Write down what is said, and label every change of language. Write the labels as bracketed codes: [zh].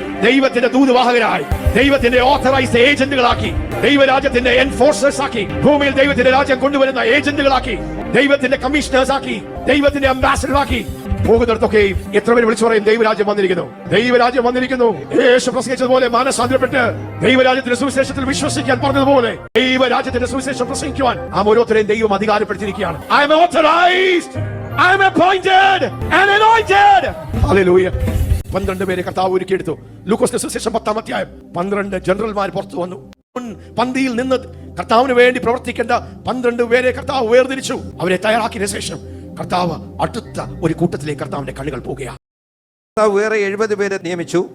[ml] ദൈവത്തിന്റെ ദൂതവാഹകരായി, ദൈവത്തിന്റെ ഓഥറൈസ്ഡ് ഏജന്റുകളാക്കി, ദൈവരാജ്യത്തിന്റെ എൻഫോഴ്സേഴ്സ് ആക്കി, ഭൂമിയിൽ ദൈവത്തിന്റെ രാജ്യം കൊണ്ടുവരുന്ന ഏജന്റുകളാക്കി, ദൈവത്തിന്റെ കമ്മീഷണേഴ്സ് ആക്കി, ദൈവത്തിന്റെ അംബാസഡർ ആക്കി പോകുന്നിടത്തൊക്കെ എത്ര പേര് വിളിച്ചു പറയും ദൈവരാജ്യം വന്നിരിക്കുന്നു, ദൈവരാജ്യം വന്നിരിക്കുന്നു. യേശു പ്രസംഗിച്ചതുപോലെ മാനസാന്തരപ്പെട്ട് ദൈവരാജ്യത്തിന്റെ സുവിശേഷത്തിൽ വിശ്വസിക്കാൻ പറഞ്ഞതുപോലെ ദൈവരാജ്യത്തിന്റെ സുവിശേഷം പ്രസംഗിക്കുവാൻ ആ ഓരോരുത്തരെയും ദൈവം അധികാരപ്പെടുത്തിയിരിക്കുകയാണ്. [en] I am authorized, I am appointed and anointed. [ml] Hallelujah. 12 പേരെ കർത്താവ് ഒരുക്കിയെടുത്തു. ലൂക്കോസിന്റെ സുവിശേഷം 10-ാം അധ്യായം 12 ജനറൽമാർ പുറത്തു വന്നു. പന്തിയിൽ നിന്ന് കർത്താവിന് വേണ്ടി പ്രവർത്തിക്കേണ്ട 12 പേരെ കർത്താവ് വേർതിരിച്ചു. അവരെ തയ്യാറാക്കിയ ശേഷം കർത്താവ് അടുത്ത ഒരു കൂട്ടത്തിലേക്ക് കർത്താവിന്റെ കണ്ണുകൾ പോകുകയാണ്. വേറെ 70 പേരെ നിയമിച്ചു.